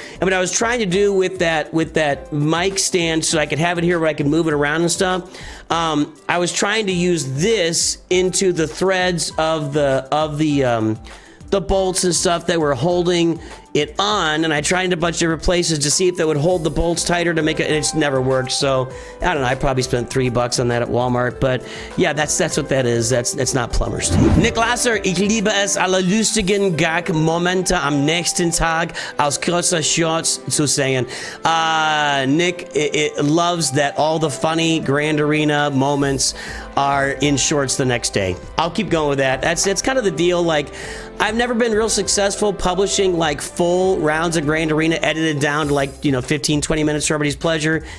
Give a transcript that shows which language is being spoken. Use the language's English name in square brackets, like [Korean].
[English] And what I was trying to do with that mic stand so I could have it here where I could move it around and stuff, I was trying to use this into the threads of the bolts and stuff that were holding it on, and I tried in a bunch of different places to see if that would hold the bolts tighter to make it, and it's never worked. So I don't know, I probably spent $3 on that at Walmart, but yeah, that's what that is. That's not plumber's tape. [German] Nick Lasser, ich liebe es, alle lustigen Gag-Momente am nächsten Tag aus kurzer Shorts zu sehen. [English] Nick it loves that all the funny Grand Arena moments are in shorts the next day. I'll keep going with that. It's kind of the deal. Like, I've never been real successful publishing like full rounds of Grand Arena edited down to like, 15-20 minutes for everybody's pleasure.